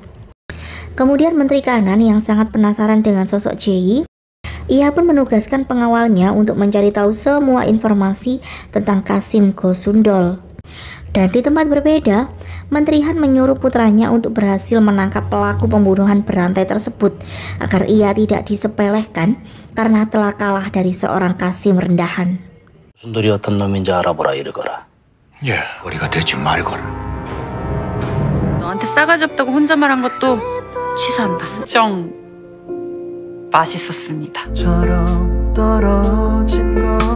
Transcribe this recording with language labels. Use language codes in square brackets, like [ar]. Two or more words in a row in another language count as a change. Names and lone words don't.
[id] Kemudian Menteri Kanan yang sangat penasaran dengan sosok Jae, ia pun menugaskan pengawalnya untuk mencari tahu semua informasi tentang Qasim Go-sundol. Dan di tempat berbeda, Menteri Han menyuruh putranya untuk berhasil menangkap pelaku pembunuhan berantai tersebut agar ia tidak disepelekan karena telah kalah dari seorang Qasim rendahan. [ko] 순돌이 어떤 놈인지 알아보라 이르거라. 예. 머리가 되지 말걸. 너한테 싸가지 없다고 혼자 말한 것도 취소한다. 정 맛있었습니다. 떨어진 거